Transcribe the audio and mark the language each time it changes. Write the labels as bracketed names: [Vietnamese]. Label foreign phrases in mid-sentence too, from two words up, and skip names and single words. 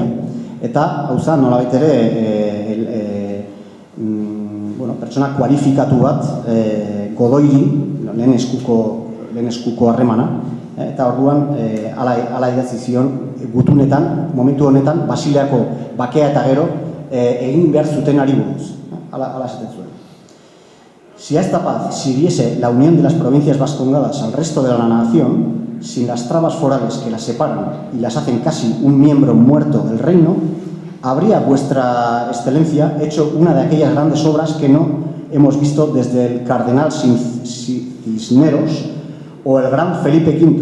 [Basque] Eta, hau zen, nolabait ere, pertsona kualifikatu bat, Godoiri, lehen eskuko harremana, eta orduan, ala idatzi zion, gutunetan, momentu honetan, Basileako bakea eta gero, egin behar zuten ari buruz. Ala esaten zuen. [Spanish] Si a esta paz sirviese la unión de las provincias vascongadas al resto de la nación, sin las trabas forales que las separan y las hacen casi un miembro muerto del reino, habría vuestra excelencia hecho una de aquellas grandes obras que no hemos visto desde el cardenal Cisneros o el gran Felipe V.